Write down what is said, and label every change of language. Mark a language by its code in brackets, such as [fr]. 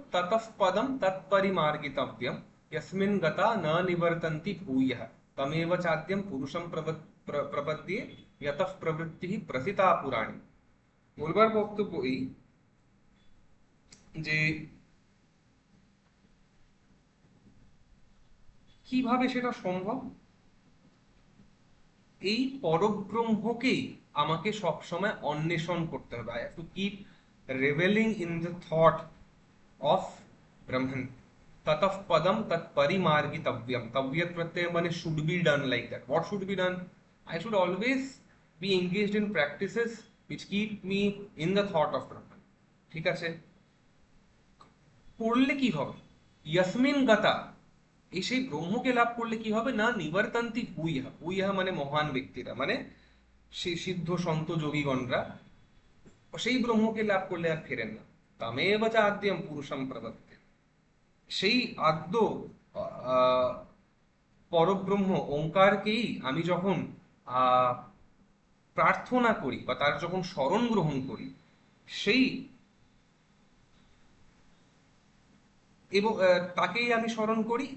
[sa] ততঃ পদম তৎপরিমার্গিতব্যম यस्मिन् गता न निवर्तन्ति भूयः तमेव चाद्यं पुरुषं प्रपद्ये यतः प्रवृत्तिः प्रसिता पुराणी। [bn] বলবার বক্তব্য এই যে কিভাবে সেটা সম্ভব? এই পরব্রহ্মকেই আমাকে সবসময় অন্বেষণ করতে হবে। [en] I have to keep revelling in the thought of Brahman. [sa] ততঃ Padam তৎ পরিমার্গিতব্যম, [bn] তব্যত প্রত্যয় মানে [en] Should be done, like that. What should be done? I should always be engaged in practices which keep me in the thought of Brahman। [bn] ঠিক আছে? করলে কি হবে? ইয়াসমিন গাতা, এই সেই ব্রহ্মকে লাভ করলে কি হবে না? [sa] নিবর্তন্তি ভূয়ঃ, [bn] ভূয়ঃ মানে মহান ব্যক্তিরা, মানে সেই সিদ্ধ সন্ত যোগীগণরা সেই ব্রহ্মকে লাভ করলে আর ফেরেন না। [sa] তামেব চ আদ্যম পুরুষম প্রবর্তে, [bn] সেই আদ্য আহ, পরব্রহ্ম ওঙ্কারকেই আমি যখন আহ প্রার্থনা করি বা তার যখন শরণ গ্রহণ করি, সেই এবং তাকেই আমি স্মরণ করি।